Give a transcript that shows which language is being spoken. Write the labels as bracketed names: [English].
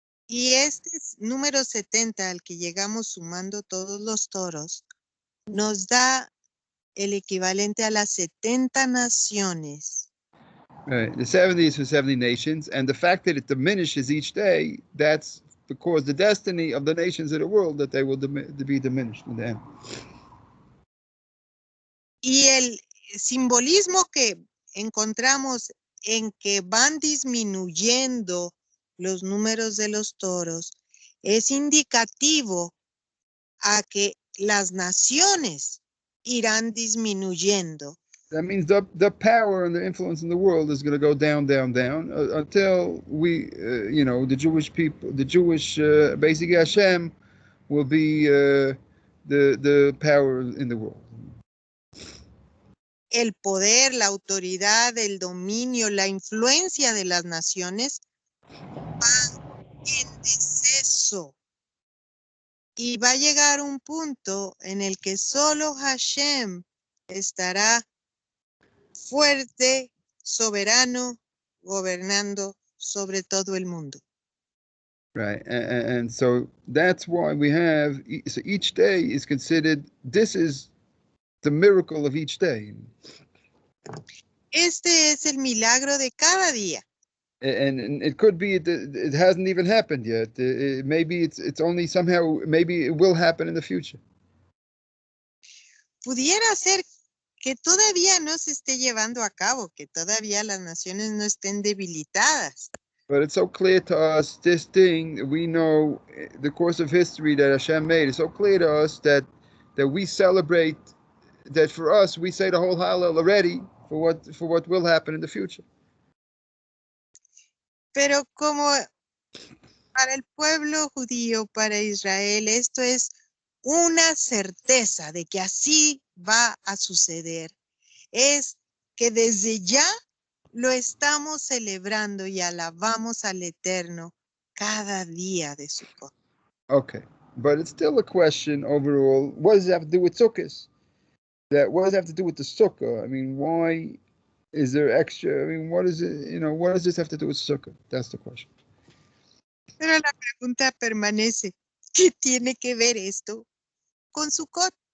[Spanish] Y este número 70 al que llegamos sumando todos los toros nos da el equivalente a las 70 naciones. [English] Right. The 70 is for 70 nations, and the fact that it diminishes each day, that's because the destiny of the nations of the world that they will be diminished in the end. [Spanish] Y el simbolismo que encontramos en que van disminuyendo los números de los toros es indicativo a que las naciones irán disminuyendo. [English] That means the power and the influence in the world is going to go down, down, down until we, the Jewish people, the Jewish basically Hashem will be the power in the world. [Spanish] El poder, la autoridad, el dominio, la influencia de las naciones va en deceso. Y va a llegar un punto en el que solo Hashem estará fuerte, soberano, gobernando sobre todo el mundo. [English] Right, and so that's why we have, so each day is considered, this is the miracle of each day. [Spanish] Este es el milagro de cada día. [English] And it could be it hasn't even happened yet. Maybe it's only somehow, maybe it will happen in the future. [Spanish] Pudiera ser que todavía no se esté llevando a cabo, que todavía las naciones no estén debilitadas. [English] But it's so clear to us, this thing, we know the course of history that Hashem made. It's so clear to us that we celebrate, that for us, we say the whole Hallel already for what will happen in the future. [Spanish] Pero como para el pueblo judío, para Israel, esto es una certeza de que así va a suceder. Es que desde ya lo estamos celebrando y alabamos al Eterno cada día de Sukkot. [English] Okay, but it's still a question overall. What does it have to do with sukkahs? What does it have to do with the sukkah? I mean, why is there extra? I mean, what is it? What does this have to do with sukkah? That's the question. [Spanish] Pero la pregunta permanece: ¿qué tiene que ver esto con Sukkot?